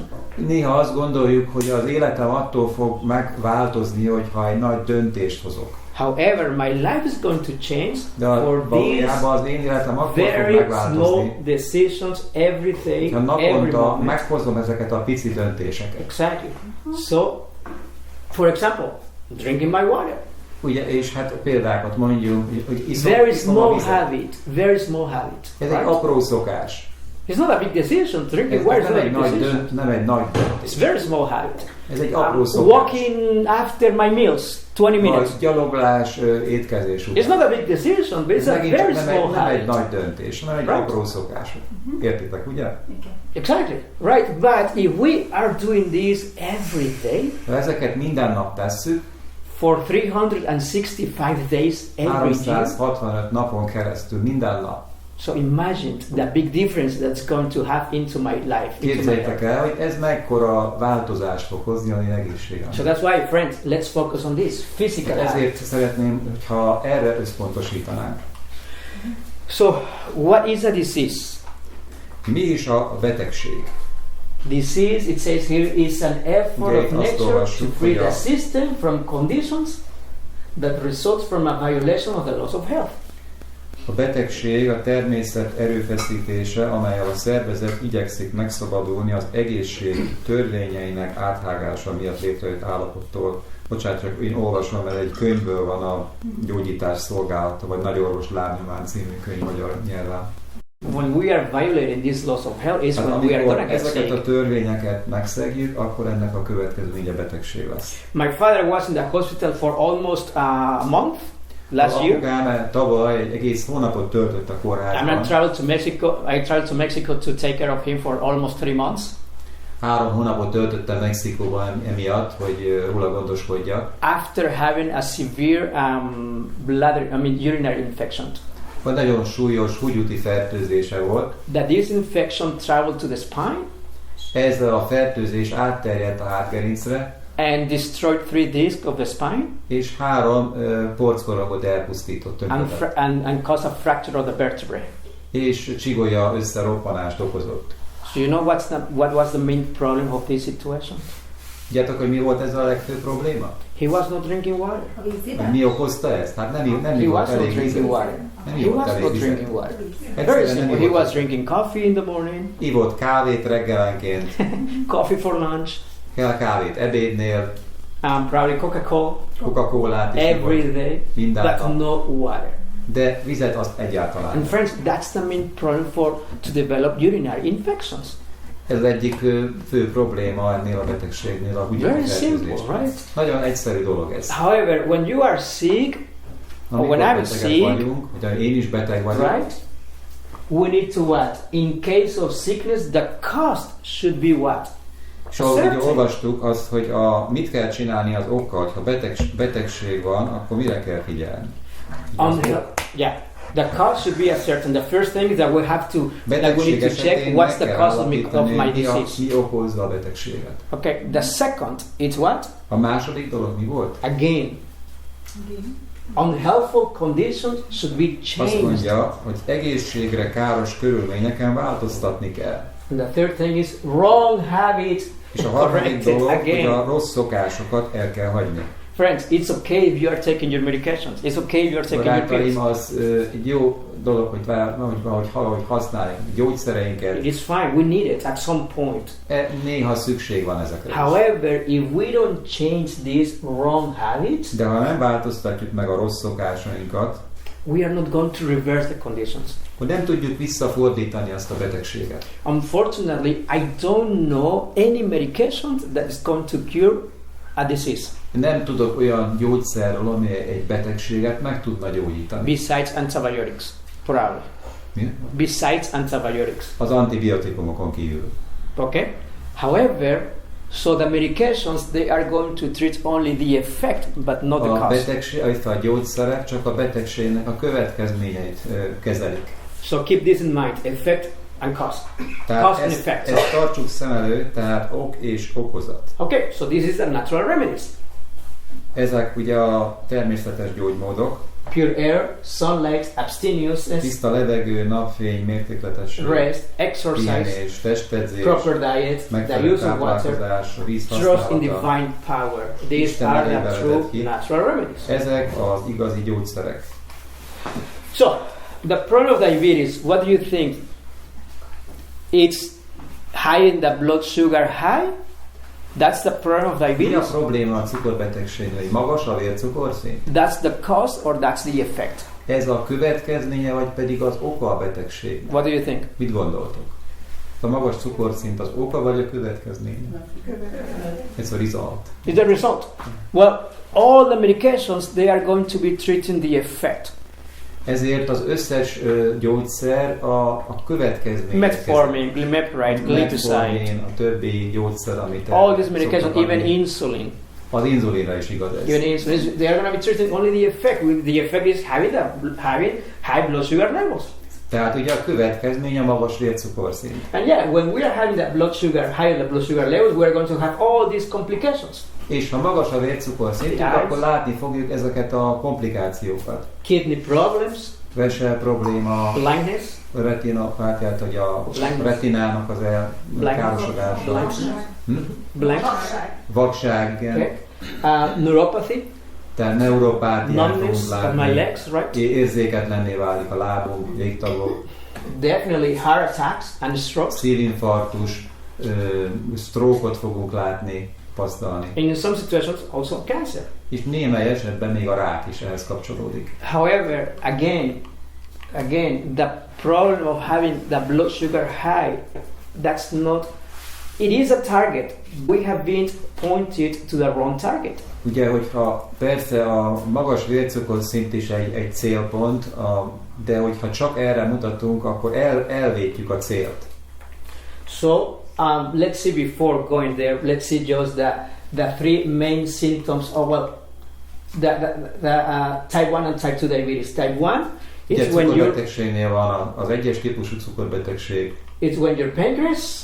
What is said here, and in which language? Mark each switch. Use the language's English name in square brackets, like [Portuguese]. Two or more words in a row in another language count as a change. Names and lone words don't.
[Hungarian] Néha azt gondoljuk, hogy az életem attól fog megváltozni, hogyha egy nagy döntést hozok. [English] However, my life is going to change for these very small decisions every day, every moment. [Hungarian] Meghozom ezeket a pici döntéseket. [English] Exactly. So, for example, drinking my water. [Hungarian] Ugye, és hát példákat mondjuk, hogy [English] very small habit. [Hungarian] Ez egy apró szokás. [English] It's not a big decision. Drinking water is not a big decision. [Hungarian] Nem egy nagy döntés. [English] It's very small habit. [Hungarian] Ez egy apró szokás. [English] Walking after my meals, 20 minutes. [Hungarian] Vagy gyaloglás étkezés után. [English] It's not a big decision, but it's a very small habit. [Hungarian] Nem egy nagy döntés, hanem egy apró szokás. Értitek, ugye? [English] Exactly. Right, but if we are doing this every day, [Hungarian] ha ezeket minden nap tesszük, [English] for 365 days every year, [Hungarian] 365 napon keresztül minden nap. [English] So imagine the big difference that's going to have into my life. [Hungarian] Képzeljétek el, hogy ez mekkora változást fog hozni a én egészségem. [English] So that's why, friends, let's focus on this physical. [Hungarian] Ezért szeretném, hogyha erre összpontosítanánk. [English] So, what is a disease? [Hungarian] Mi is a betegség? [English] Disease, it says here, is an effort of nature to free the system from conditions that results from a violation of the laws of health. [Hungarian] A betegség a természet erőfeszítése, amelyel a szervezet igyekszik megszabadulni az egészség törvényeinek áthágása miatt létrejött állapottól. Bocsánat, csak én olvasom, mert egy könyvből van a gyógyítás szolgálata, vagy Nagyorvos lábnyomán című könyv magyar nyelven. [English] When we are violating these laws of health is when we are going to get sick. [Hungarian] Ezeket a törvényeket megszegjük, akkor ennek a következménye betegség lesz. [English] My father was in the hospital for almost a month. Last year, [Hungarian] apukám tavaly egy egész hónapot töltött a kórházban. [English] I traveled to Mexico to take care of him for almost 3 months. [Hungarian] 3 hónapot töltöttem Mexikóban emiatt, hogy róla gondoskodjak. [English] After having a severe urinary infection. [Hungarian] Vagy nagyon súlyos húgyúti fertőzése volt. [English] That this infection traveled to the spine. [Hungarian] Ez a fertőzés átterjedt a hátgerincre. [English] And destroyed 3 discs of the spine. [Hungarian] És 3 porckoragot elpusztított. [English] And caused a fracture of the vertebrae. [Hungarian] És csigolya összeroppanást okozott. [English] So you know what was the main problem of this situation? [Hungarian] Tudjátok, hogy mi volt ez a legfőbb probléma? [English] He was not drinking water. [Hungarian] Mi okozta ezt? Hát nem volt elég vizet. [English] He was not drinking water. Very simple. He was drinking coffee in the morning. [Hungarian] Ivott kávét reggelenként. [English] Coffee for lunch. [Hungarian] Kell kávét ebédnél. [English] Probably [Hungarian] Coca-Colát is [English] every day. [Hungarian] Minden [English] but [Hungarian] nap. [English] no water. [Hungarian] De vizet azt egyáltalán. [English] And friends, that's the main problem to develop urinary infections. [Hungarian] Ez egyik fő probléma ennél a betegségnél, a húgyúti fertőzés. [English] Right? [Hungarian] Nagyon egyszerű dolog ez. [English] However, when you are sick, or when I'm sick, [Hungarian] vagyunk, hogy én is beteg vagyok, [English] right? We need to what? In case of sickness, the cost should be what? [Hungarian] És ahogy olvastuk azt, hogy mit kell csinálni az okkal, ha betegség van, akkor mire kell figyelni? [English] The cost should be certain. The first thing is that we have to check what's the cause of my disease. [Hungarian] Mi okozza a betegséget? [English] Okay. The second is what? [Hungarian] A második dolog mi volt? [English] Again. Unhealthful conditions should be changed. [Hungarian] Azt mondja, hogy egészségre káros körülményeken változtatni kell. [English] And the third thing is wrong habits. [Hungarian] És a harmadik dolog, hogy a rossz szokásokat el kell hagyni. [English] Friends, it's okay if you are taking your medications. It's okay if you are taking your pills. [Hungarian] Az egy jó dolog, hogy valahogy használjuk gyógyszereinket. [English] It is fine. We need it at some point. [Hungarian] Néha szükség van ezekre. [English] However, if we don't change these wrong habits, [Hungarian] de ha nem változtatjuk meg a rossz szokásainkat, [English] we are not going to reverse the conditions. [Hungarian] Hogy nem tudjuk visszafordítani azt a betegséget. [English] Unfortunately, I don't know any medication that is going to cure a disease. [Hungarian] Nem tudok olyan gyógyszerről, ami egy betegséget meg tudna gyógyítani. [English] Besides antibiotics, probably. [Hungarian] Mi? [English] Besides antibiotics. [Hungarian] Az antibiotikumokon kívül. [English] Okay. However, so the medications, they are going to treat only the effect, but not the cause. [Hungarian] A gyógyszerek csak a betegségnek a következményeit kezelik. [English] So keep this in mind. Effect and cause. [Hungarian] Tehát [English] Cause and effect. [Hungarian] ezt tartsuk szem előtt, tehát ok és okozat. [English] Okay, so this is the natural remedies. [Hungarian] Ezek ugye a természetes gyógymódok. [English] Pure air, sunlight, abstinence, [Hungarian] Tiszta levegő, napfény, mértékletes [English] rest, exercise, [Hungarian] pihenés, testedzés, [English] proper diet, the [Hungarian] megfelelő [English] use of water, [Hungarian] táplálkozás, víz [English] trust in [Hungarian] használata. [English] divine power. These [Hungarian] Isten [English] are the [Hungarian] erejével [English] true [Hungarian] vezet ki. [English] natural remedies. [Hungarian] Ezek az igazi gyógyszerek. [English] So, the problem of diabetes, what do you think? It's high in the blood sugar high? That's the problem of [Hungarian] Mi a [English] diabetes? [Hungarian] probléma a cukorbetegségnél? Magas a vércukorszint? [English] That's the cause or that's the effect? [Hungarian] Ez a következménye, vagy pedig az oka a betegségnek? [English] What do you think? [Hungarian] Mit gondoltok? A magas cukorszint az oka, vagy a következménye? Ez a result. [English] Is the result? Well, all the medications, they are going to be treating the effect. [Hungarian] Ezért az összes gyógyszer a következménye. [English] Metformin, glimepiride, glycoside, [Hungarian] Metformin, a többi gyógyszer, amit [English] all these medications, [Hungarian] szoktak [English] even [Hungarian] adni. [English] insulin. [Hungarian] Az inzulinra is igaz ez. [English] Even insulin, they are going to be treating only the effect. The effect is having high blood sugar levels. [Hungarian] Tehát ugye a következmény a magas vércukorszint. [English] And yeah, when we are having that blood sugar, higher the blood sugar levels, we are going to have all these complications. [Hungarian] És ha magas a vércukorszintünk, [English] Yes. [Hungarian] akkor látni fogjuk ezeket a komplikációkat. [English] Kidney problems, [Hungarian] Vese probléma, [English] blindness, [Hungarian] retinopát, tehát hogy a [English] Blindness. [Hungarian] retinának az elkárosodása. [English] blank, [Hungarian] Vakság, igen. [English] okay. Neuropathy, [Hungarian] Tehát neuropátiát [English] numbness [Hungarian] fogunk [English] of my [Hungarian] látni. [English] legs, right? [Hungarian] Érzéketlenné válik a lábunk, légtagok, [English] Definitely heart attacks and strokes. [Hungarian] szívinfarktus, stroke-ot fogunk látni, tapasztalni. [English] In some situations, also cancer. [Hungarian] És némely esetben még a rák is ehhez kapcsolódik. [English] However, again, the problem of having the blood sugar high, that's not. It is a target. We have been pointed to the wrong target. [Hungarian] Ugye, hogyha persze a magas vércukorszint is egy célpont, de hogyha csak erre mutatunk, akkor elvétjük a célt. [English] So let's see, before going there, let's see just the three main symptoms of the type 1 and type 2 diabetes. Type 1 [Hungarian] Ugye [English] is when you [Hungarian] cukorbetegségnél van az egyes típusú cukorbetegség. [English] it's when your pancreas